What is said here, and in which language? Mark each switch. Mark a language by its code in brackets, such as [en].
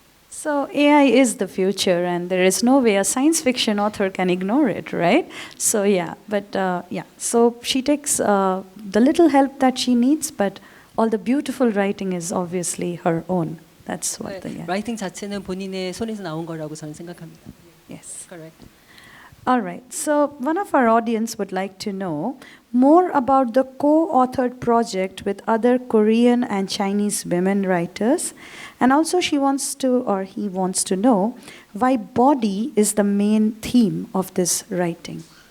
[en] So AI is the future, and there is no way a science fiction author can ignore it, right? So yeah, but so she takes the little help that she needs, but all the beautiful writing is obviously her own. That's what the [ko] 라이팅 자체는 본인의 손에서 나온 거라고 저는 생각합니다. [en] Yes. Correct. All right. So one of our audience would like to know more about the co-authored project with other Korean and Chinese women writers. And also he wants to know why body is the main theme of this writing.